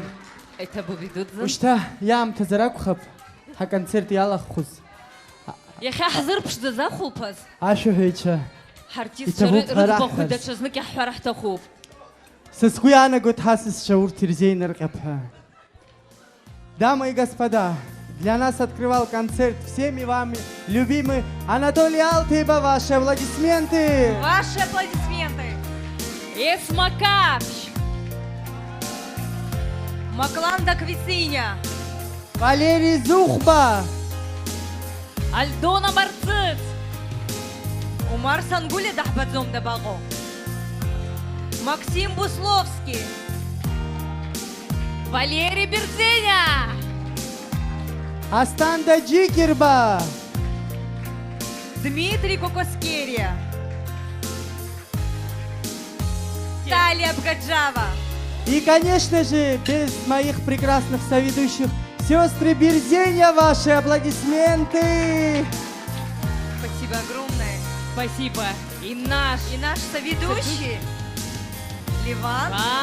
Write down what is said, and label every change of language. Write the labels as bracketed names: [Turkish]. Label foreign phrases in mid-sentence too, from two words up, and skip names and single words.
[Abkhazian] Иҭабуп видудзен. Ушьҭа иаамҭа заракәхап ҳаконцерт иалаххыз. Иахьа ҳзырԥшӡаз ахәылԥаз Ашәаҳәаҩцәа ҳартистцәа рыӡбахә даҽазнык иаҳҳәар ҳҭахуп. Сызгәы иаанагоит ҳасасцәа урҭ ирзеинырҟьап ҳәа. [Russian] Дамы и господа, для нас открывал концерт всеми вами любимый Анатолий Алтыба. Ваши аплодисменты! Ваши аплодисменты! Есмакапщ! Макланда Квициня! Валерий Зухба! Альдона Марцыц! Умар Сангули [Abkhazian] дахбадзом дабаго! [Russian] Максим Бусловский! Валерий Берзеня! Астанда Джикерба! Дмитрий Кокоскерия! Наталья Бгаджава. И, конечно же, без моих прекрасных соведущих, сестры Берзенья, ваши аплодисменты. Спасибо огромное. Спасибо. И наш соведущий Ливан